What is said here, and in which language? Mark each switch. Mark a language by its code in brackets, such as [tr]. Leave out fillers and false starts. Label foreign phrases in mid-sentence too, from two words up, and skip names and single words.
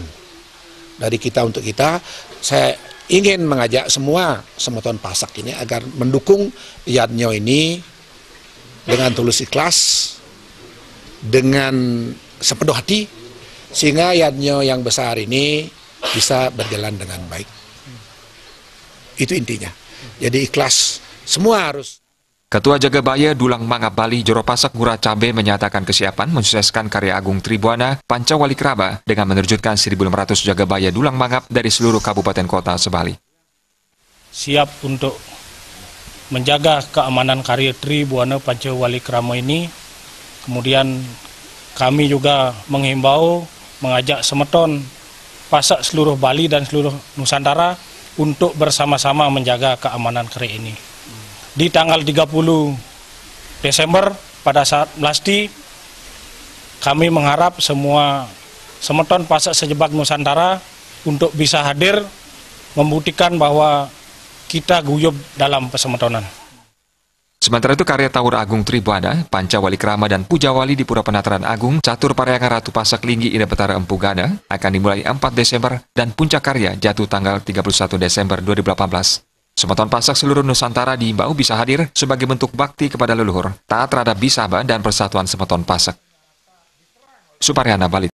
[id] Dari kita untuk kita, saya ingin mengajak semua Semeton Pasek ini agar mendukung Yadnyo ini dengan tulus ikhlas, dengan sepenuh hati, sehingga Yadnyo yang besar ini bisa berjalan dengan baik. Itu intinya. Jadi ikhlas, semua harus. Ketua Jagabaya Dulang Mangap Bali Jero Pasek Ngurah Cabe menyatakan kesiapan mensukseskan karya agung Tribuana Pancawali Krama dengan menerjunkan 1.500 Jagabaya Dulang Mangap dari seluruh kabupaten kota sebali. Siap untuk menjaga keamanan karya Tribuana Pancawali Krama ini. Kemudian kami juga menghimbau, mengajak Semeton Pasek seluruh Bali dan seluruh Nusantara untuk bersama-sama menjaga keamanan karya ini. Di tanggal 30 Desember pada saat Melasti, kami mengharap semua Semeton Pasek sejebak Nusantara untuk bisa hadir membuktikan bahwa kita guyup dalam persemetonan. Sementara itu, karya Tawur Agung Tribuana, Pancawali Krama dan Pujawali di Pura Penataran Agung Catur Parahyangan Ratu Pasek Linggih Ida Betara Empu Gana akan dimulai 4 Desember dan puncak karya jatuh tanggal 31 Desember 2018. Semeton Pasek seluruh Nusantara diimbau bisa hadir sebagai bentuk bakti kepada leluhur, taat terhadap Bisaba dan Persatuan Semeton Pasek. Suparyana, Bali.